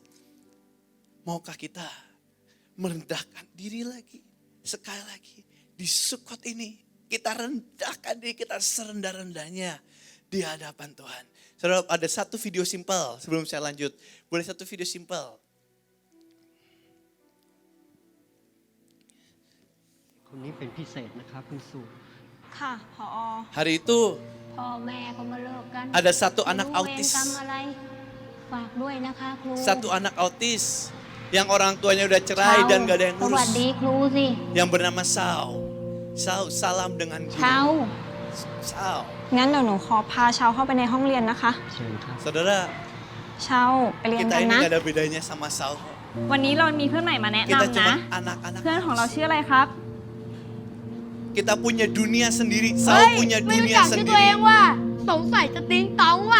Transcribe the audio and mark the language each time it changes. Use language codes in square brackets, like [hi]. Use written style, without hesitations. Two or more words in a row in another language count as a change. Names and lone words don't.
[id] Maukah kita merendahkan diri lagi, sekali lagi di Sukot ini. Kita rendahkan diri kita serendah-rendahnya di hadapan Tuhan. Saudara, ada satu video simpel sebelum saya lanjut. Boleh satu video simpel? [th] Ini เป็นพิเศษนะครับคุณสุ ค่ะผอ [id] Hari itu [th] พ่อแม่ก็มาเลิกกัน [id] ada satu anak [th] ไม่รู้ [id] autis. [th] เวรกรรมอะไรฝากด้วยนะคะครู [id] Satu anak autis yang orang tuanya udah [th] เช้า [id] cerai dan gak ada yang [th] สวัส [id] ngurus. [th] ดีครูสิ [id] Yang bernama Sao. Sao, salam dengan [th] เช้า [id] guru. Sao. [th] งั้นเดี๋ยวหนูขอพาเชาเข้าไปในห้องเรียนนะคะ เชิญครับ [id] Saudara, [th] เชาไปเรียน [id] kita [th] กัน [id] ini [th] นะ [id] gak ada bedanya sama Sao. [th] วันนี้เรามีเพื่อนใหม่มาแนะ [id] Kita [th] นำ [id] cuma [th] นะ [id] anak-anak. [th] เพื่อนของเราชื่ออะไรครับ [id] Kita punya dunia sendiri. [th] เฮ้ย [id] Sao punya [th] ไม่รู้ [id] dunia [th] จักชื่อตัวเอง [id] sendiri. [th] ว่า สงสัยจะติ้งต้องว่ะ